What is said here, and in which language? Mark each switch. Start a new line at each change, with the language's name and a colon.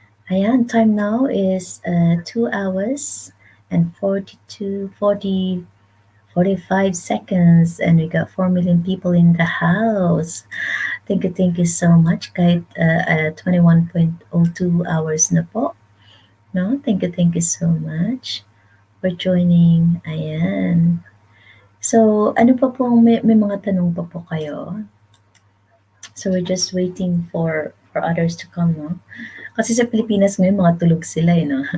English: Ayan, time now is, 2 hours and 45 seconds, and we got 4 million people in the house. Thank you so much
Filipino: kahit,
English: 21.02 hours na po 'no? Thank you so much for joining, ayan.
Filipino: So, ano pa pong may mga tanong pa po kayo?
English: So, we're just waiting for others to come 'no?
Filipino: Kasi sa Pilipinas ngayon mga tulog sila, eh, 'no?